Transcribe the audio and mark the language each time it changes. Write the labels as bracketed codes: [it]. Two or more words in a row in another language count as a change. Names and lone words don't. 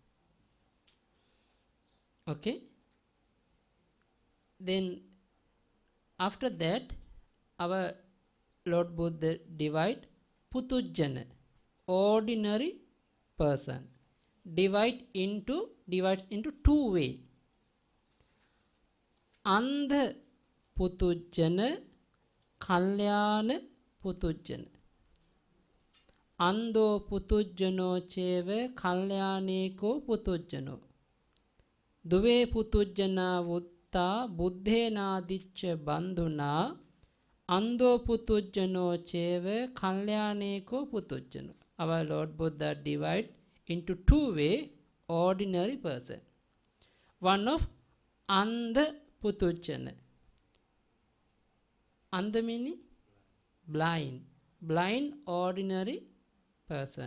[en] Okay. Then after that, our Lord Buddha divides ordinary person, divides into two ways. [pi] Andha putujjana, kalyana putujjana. Ando putujjano cheva kalyaneko putujjano. දුවේ පුතුජනා වුත්තා බුද්ධේනාදිච්ච බන්දුනා අන්දෝ පුතුජනෝ චේව කල්යාණේකෝ පුතුජනෝ. [en] Our Lord Buddha divide into two way ordinary person. One of [pi] andha putujana. [en] Andha meaning blind. Blind ordinary person.